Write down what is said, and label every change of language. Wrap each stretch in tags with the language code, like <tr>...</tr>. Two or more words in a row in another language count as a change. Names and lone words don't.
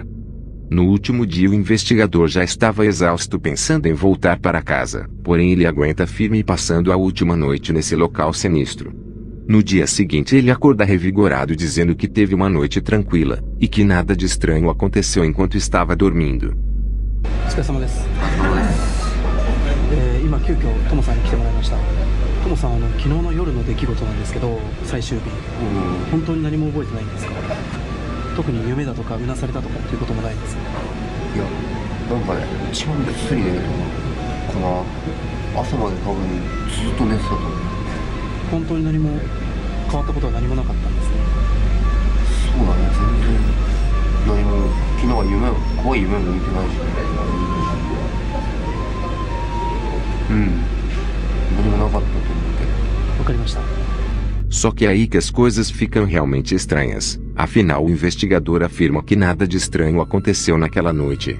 <pt>No último dia o investigador já estava exausto pensando em voltar para casa, porém ele aguenta firme passando a última noite nesse local sinistro. No dia seguinte ele acorda revigorado dizendo que teve uma noite tranquila, e que nada de estranho aconteceu enquanto estava dormindo.</pt> <ja>お疲れ様です。今急遽トモさんに来てもらいました。トモさん昨日の夜の出来事なんですけど、最終日、本当に何も覚えてないんですか？特に夢だとかうなされたとかっていうこともないんですか？いや、なんかね、一番ぐっすり寝るかな。朝まで多分ずっと寝てたと思う。本当に何も変わったことは何もなかったんですね。そうだね、全然何も昨日は怖い夢も見てないし。何もなかったと思うけど。わかりました。</ja> <pt>Só que é aí que as coisas ficam realmente estranhas. Afinal, o investigador afirma que nada de estranho aconteceu naquela noite.</pt>